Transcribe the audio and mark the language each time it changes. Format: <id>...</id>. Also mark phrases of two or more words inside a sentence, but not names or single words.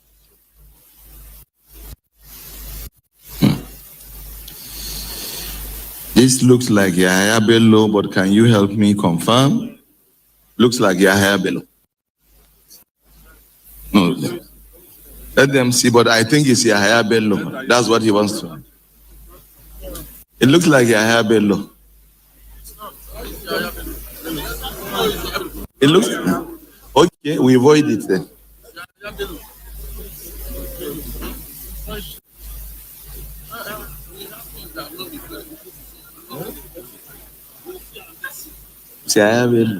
<en>This looks like Yahaya Bello, but can you help me confirm? Looks like Yahaya Bello. No. Let them see, but I think it's Yahaya Bello. That's what he wants to. It looks like Yahaya Bello. It looks. Okay, we avoid it then. It's Yahaya Bello.</en>